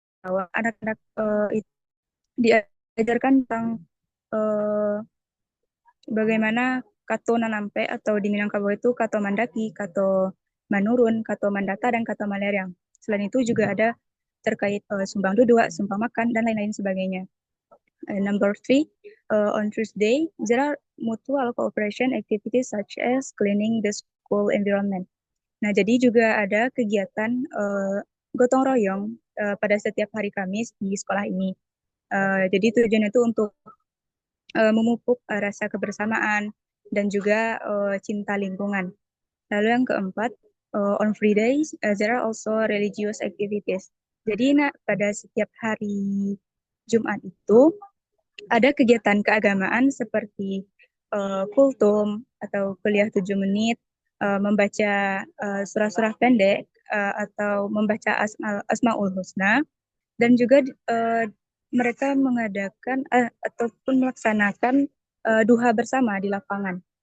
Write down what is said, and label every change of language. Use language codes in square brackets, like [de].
[id] Anak-anak itu diajarkan tentang bagaimana kato nanampe atau di Minangkabau itu kato mandaki, kato manurun, kato mandata, dan kato maleriang. Selain itu juga ada terkait sumbang duduk, sumpah makan, dan lain-lain sebagainya. [en] Number 3, on Tuesday, there are mutual cooperation activities such as cleaning the school environment. [id] Nah, jadi juga ada kegiatan gotong royong pada setiap hari Kamis di sekolah ini. Jadi tujuannya itu untuk memupuk rasa kebersamaan dan juga cinta lingkungan. Lalu yang keempat, [en] on free days, there are also religious activities. [id] Jadi pada setiap hari Jumat itu ada kegiatan keagamaan seperti kultum atau kuliah 7 menit, membaca surah-surah pendek, atau membaca Asmaul Husna, dan juga mereka mengadakan ataupun melaksanakan duha bersama di lapangan.